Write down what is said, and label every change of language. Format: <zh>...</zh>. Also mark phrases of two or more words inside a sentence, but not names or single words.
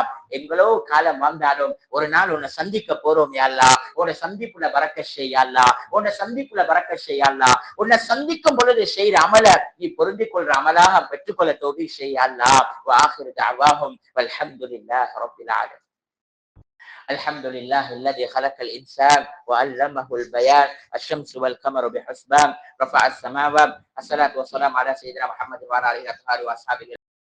<ta>எங்களோ காலம் வாழ்ந்தாலும் ஒரு நாள் உன்னை சந்திக்க போறோம்</ta> <ar>يا الله.</ar> <ta>உன்னை சந்திப்புல பரக்கத் செய்ய அல்லாஹ். உன்னை சந்திப்புல பரக்கத் செய்ய அல்லாஹ். உன்னை சந்திக்கும் பொழுது செய்யற அமல நீ பொருந்திக் கொள்ற அமலாக பெற்றுக்கொள்ள தௌஃபீக் செய்ய அல்லாஹ்.</ta> <ar>وآخر دعواهم والحمد لله رب العالمين. الحمد لله الذي خلق الإنسان وعلمه البيان الشمس والقمر بحسبان رفع السماوات. الصلاة والسلام على سيدنا محمد وعلى آله وصحبه وأصحابه</ar>